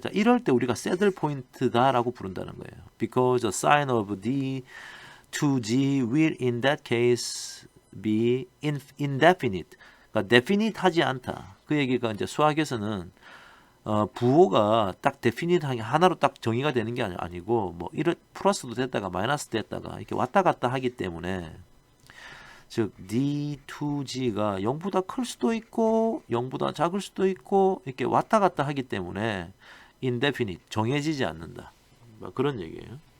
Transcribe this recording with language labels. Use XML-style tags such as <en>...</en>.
<ko>자, 이럴 때 우리가 saddle point다라고 부른다는 거예요.</ko> <en>Because the sign of D to G will in that case be indefinite.</en> <ko>그러니까 definite 하지 않다. 그 얘기가 이제 수학에서는 부호가 딱 definite하게 하나로 딱 정의가 되는 게 아니고 뭐 플러스도 됐다가 마이너스 됐다가 이렇게 왔다 갔다 하기 때문에 즉 D to G가 0보다 클 수도 있고 0보다 작을 수도 있고 이렇게 왔다 갔다 하기 때문에 indefinite 정해지지 않는다. 뭐 그런 얘기예요.</ko>